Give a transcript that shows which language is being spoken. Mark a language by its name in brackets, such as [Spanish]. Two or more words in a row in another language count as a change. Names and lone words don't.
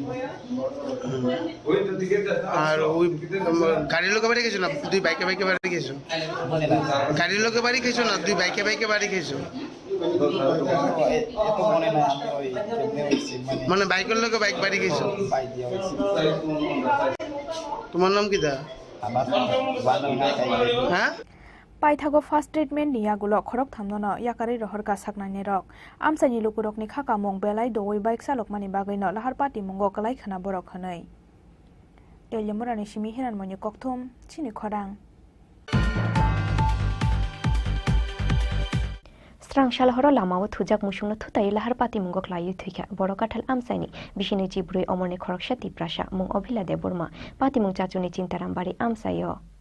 [Bangla] আর ওই গাড়ির লোকে বাড়ি গেছো না দুই বাইকে বাড়ি গেছো গাড়ির লোকে বাড়ি গেছো না দুই বাইকে বাড়ি গেছো মানে বাইকের লোকে বাইক বাড়ি গেছো তোমার নাম কি দা হ্যাঁ [Kok Borok] পাইথাগো [English] first treatment [Kok Borok] নিয়াগুলো খরক থামनो याकारि रहरका साकनानि रक आमसानि लुकुरकनि खाका मं बेलाय दवै बाइक चालकमानि बागैनो लाहार पार्टी मंगो कलाय खाना बरक हनै तेलिमरानि सिमि हिरान मनि कक्थुम चिनि खरां स्रांशाल हर लामाव थुजाक मुसुंनो थुताय लाहार पार्टी मंगो क्लायु थैखा बड़ काठाल आमसानि बिसिनि जिब्रै अमरनि खरकसा तिप्रासा मं अभिला देबरमा पार्टी मं चाचुनि चिन्तारामबारि आमसायो